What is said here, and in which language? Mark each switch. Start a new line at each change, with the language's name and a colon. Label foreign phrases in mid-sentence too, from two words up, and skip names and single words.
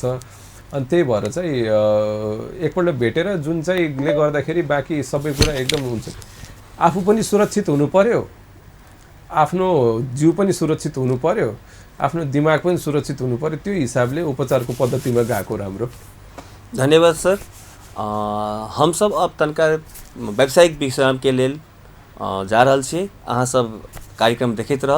Nepali: अनि त्यही भएर चाहिँ एकपल्ट भेटेर जुन चाहिँले गर्दाखेरि बाँकी सबै कुरा एकदम हुन्छ। आफू पनि सुरक्षित हुनु पर्यो, आफ्नो जिउ पनि सुरक्षित हुनु पर्यो, आफ्नो दिमाग पनि सुरक्षित हुनु पर्यो, त्यो हिसाबले उपचारको पद्धतिमा गएको राम्रो। धन्यवाद सर।
Maithili: हम सब अब तनका व्यावसायिक विश्राम के लेल जा रहल छी, अहाँ सब कार्यक्रम देखैत रहब।